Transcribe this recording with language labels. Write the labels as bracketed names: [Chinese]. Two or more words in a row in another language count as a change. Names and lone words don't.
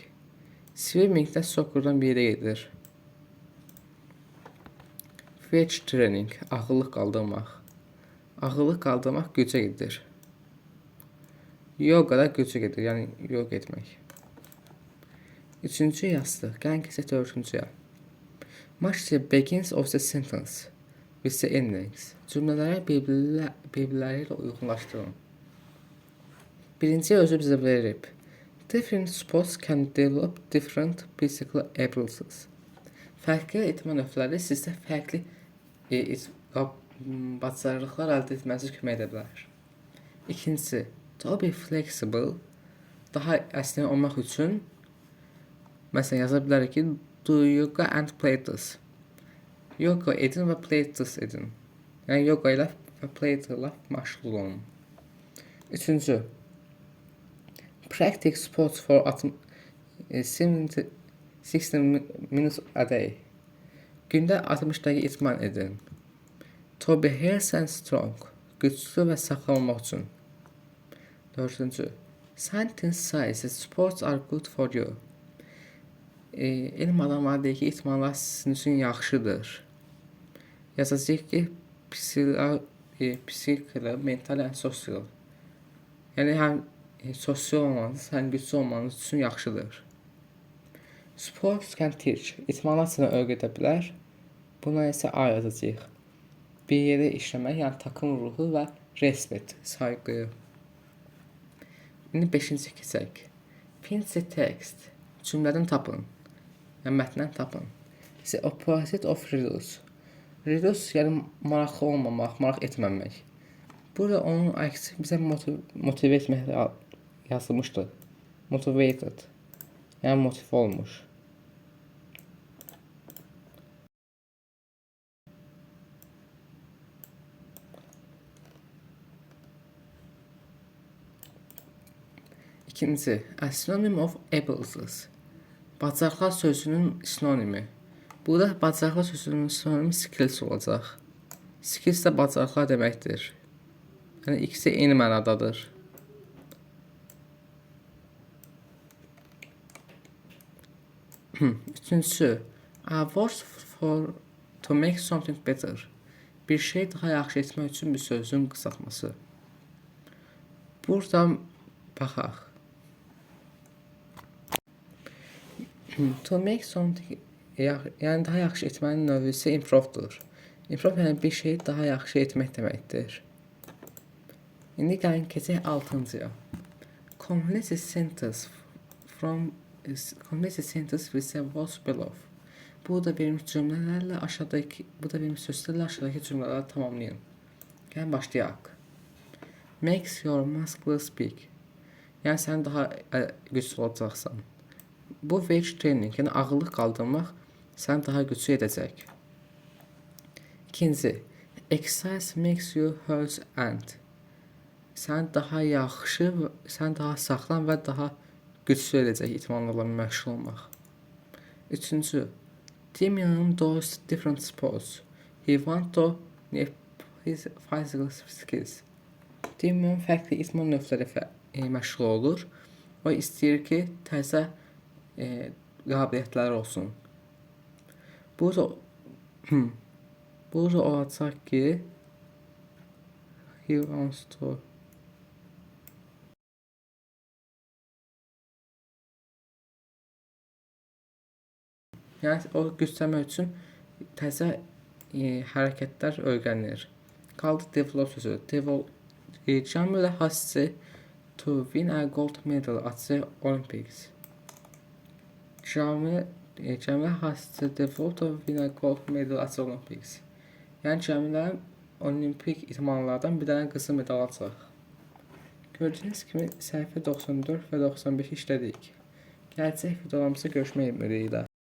[Azerbaijani] Swimming də soccerdan bir yerə gedir. [English] Weight training, [Azerbaijani] ağırlıq qaldırmaq. Ağırlıq qaldırmaq gücə gedir. Yoga da gücə gedir, yəni yoga etmək. Üçüncü yazdı. Gəlin keçək dördüncüyə. [English] Match the begins of the sentence with the endings. [Azerbaijani] Cümlələri bir-birləri ilə uyğunlaşdırın. Birinciyə özü bizə verib. [English] Different sports can develop different physical abilities. [Azerbaijani] Fərqli etmə növləri sizdə fərqli bacarıqlar əldə etmənizi kömək edə bilər. İkincisi, [English] to be flexible, [Azerbaijani] daha əsnək olmaq üçün məsələn yaza bilərik ki, [English] do yoga and pilates. [Azerbaijani] Yoga edin və pilates edin. Yəni yoga ilə və pilates ilə məşğul olun. Üçüncü, [English] practice sports for 60 minutes a day. [Azerbaijani] Gündə 60 dəqiqə idman edin. [English] To be healthy and strong. [Azerbaijani] Güclü və sağlam olmaq üçün. Dördüncü, [English] scientists say that sports are good for you. [Azerbaijani] Elm adamları deyir ki, idmanlar sizin üçün yaxşıdır. Yazacaq ki, psixiklə, mental və sosial. Yəni, həm sosial olmanız, həm güclü olmanız üçün yaxşıdır. [English] Sports can teach. [Azerbaijani] İdmanlar sənə öyrədə bilər. Buna isə A yazacağıq. Bir yerdə işləmək, yəni takım ruhu və respect, sayğı. İndi 5-ci keçək. [English] Find the text. [Azerbaijani] Cümlədən tapın. Yəni mətndən tapın. [English] The opposite of reduce. [Azerbaijani] Reduce yəni maraqlı olmamaq, maraq etməmək. Burada onun əksi bizə motive etmək yazılmışdı. Motivated. Yəni motiv olmuş. İkinci, [English] a synonym of abilities. [Azerbaijani] Bacarıqlar sözünün sinonimi. Burada bacarıqlar sözünün sinonimi skills olacaq. Skills də bacarıqlar deməkdir. Yəni ikisi eyni mənadadır. Üçüncüsü, [English] a word for to make something better. [Azerbaijani] Bir şey daha yaxşı etmək üçün bir sözün qısaltması. Burada baxaq. [English] To make something, [Azerbaijani] yəni daha yaxşı etmənin növü isə improve'dur. Improve yəni bir şeyi daha yaxşı etmək deməkdir. İndi gəlin keçək 6-cıya. [English] Complete a sentence with the words below. [Azerbaijani] Burada verilmiş cümlələrlə aşağıdakı, burada verilmiş sözlərlə aşağıdakı cümlələri tamamlayın. Gəlin başlayaq. [English] Makes your muscles big. [Azerbaijani] Yəni sən daha güclü olacaqsan. Bu [English] weight training, [Azerbaijani] yəni ağırlıq qaldırmaq səni daha güclü edəcək. İkinci, [English] exercise makes you healthy and. [Azerbaijani] Sən daha yaxşı, sən daha sağlam və daha güclü edəcək idmanlarla məşğul olmaq. Üçüncü, [English] Damian does different sports. He want to improve his physical skills. [Azerbaijani] Damian fərqli idman növləri məşğul olur. O istəyir ki, təzə qabiliyyətləri olsun. Burada olacaq ki, [English] he wants to [Azerbaijani] yəni o güclənmək üçün təzə hərəkətlər öyrənir. Qaldı develop sözü. [English] Jamila has to win a gold medal at the Olympics. Cəmilə has to develop to win a gold medal at the Olympics. [Azerbaijani] Yəni Cəmilənin olimpik idmanlardan bir dənə qızıl medal alacaq. Gördüyünüz kimi səhifə 94 və 95 işlədik. Gələcək videolarımızda görüşmək ümidi ilə.